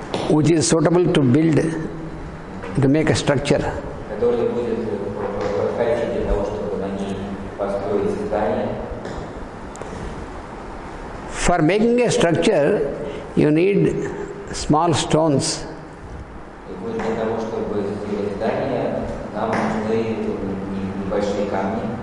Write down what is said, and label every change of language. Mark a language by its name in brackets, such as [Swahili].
[English] which is suitable to build, to make a structure. [Russian] который будет подходить для того, чтобы на ней построить здание. [English] For making a structure, you need small stones. [Russian] И вот для того, чтобы сделать здание, нам нужны небольшие камни.